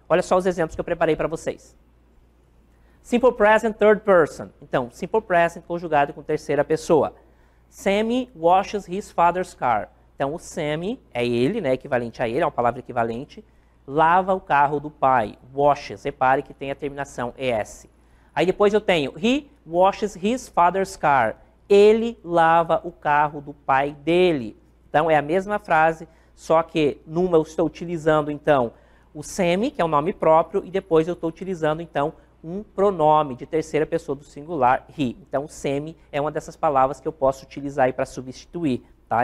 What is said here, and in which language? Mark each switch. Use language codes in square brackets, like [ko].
[pt] Olha só os exemplos que eu preparei para vocês. Simple Present Third Person. Então, Simple Present conjugado com terceira pessoa. [en] Sammy washes his father's car. [pt] Então, o Sammy é ele, né, equivalente a ele, é uma palavra equivalente. lava o carro do pai. Washes, repare que tem a terminação ES. Aí depois eu tenho, [en] he washes his father's car. [pt] Ele lava o carro do pai dele. Então, é a mesma frase, só que numa eu estou utilizando, então, o semi, que é o nome próprio, e depois eu estou utilizando, então, um pronome de terceira pessoa do singular, he. Então, o semi é uma dessas palavras que eu posso utilizar aí para substituir, tá?